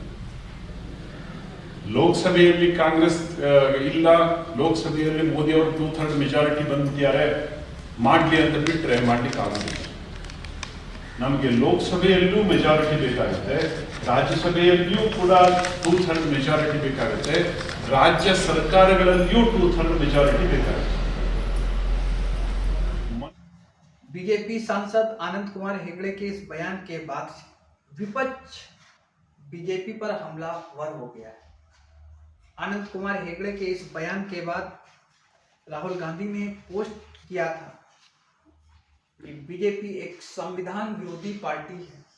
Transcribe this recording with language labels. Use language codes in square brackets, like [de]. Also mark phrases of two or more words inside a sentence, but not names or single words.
[kn] ಲೋಕಸಭೆಯಲ್ಲಿ ಕಾಂಗ್ರೆಸ್ ಇಲ್ಲ, ಲೋಕಸಭೆಯಲ್ಲಿ ಮೋದಿ ಅವರು 2/3 ಮೆಜಾರಿಟಿ ಬಂದ್ಬಿಟ್ಟಿದ್ದಾರೆ, ಮಾಡಲಿ ಅಂತ ಬಿಟ್ಟರೆ ಮಾಡ್ಲಿಕ್ಕೆ ಆಗುದಿಲ್ಲ. ನಮಗೆ ಲೋಕಸಭೆಯಲ್ಲೂ ಮೆಜಾರಿಟಿ ಬೇಕಾಗುತ್ತೆ, ರಾಜ್ಯಸಭೆಯಲ್ಲಿಯೂ ಕೂಡ 2/3 ಮೆಜಾರಿಟಿ ಬೇಕಾಗುತ್ತೆ, ರಾಜ್ಯ ಸರ್ಕಾರಗಳಲ್ಲಿಯೂ 2/3 ಮೆಜಾರಿಟಿ ಬೇಕಾಗುತ್ತೆ. [hi] बीजेपी सांसद अनंत कुमार हेगड़े के इस बयान के बाद विपक्ष बीजेपी पर हमलावर हो गया है। अनंत कुमार हेगड़े के इस बयान के बाद राहुल गांधी ने पोस्ट किया था कि बीजेपी एक संविधान विरोधी पार्टी है।